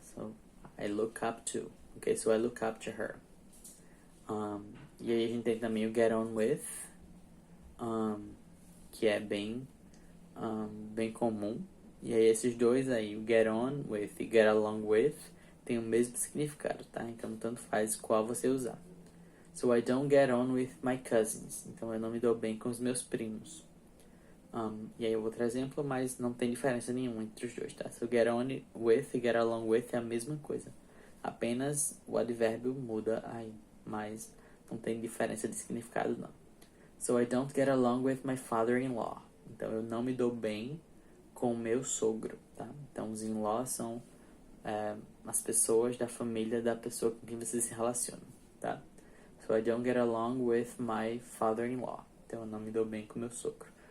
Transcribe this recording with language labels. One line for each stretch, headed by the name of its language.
English: So I look up to, ok, so I look up to her.
Portuguese: E aí a gente tem também o get on with, que é bem comum. E aí esses dois aí, o get on with e get along with, tem o mesmo significado, tá? Então tanto faz qual você usar.
English: So I don't get on with my cousins.
Portuguese: Então eu não me dou bem com os meus primos. E aí outro exemplo, mas não tem diferença nenhuma entre os dois, tá? So get on with e get along with é a mesma coisa. Apenas o advérbio muda aí, mas não tem diferença de significado não.
English: So I don't get along with my father-in-law.
Portuguese: Então eu não me dou bem com o meu sogro, tá? Então os in-laws são as pessoas da família da pessoa com quem você se relaciona, tá?
English: So I don't get along with my father-in-law.
Portuguese: Então eu não me dou bem com meu sogro.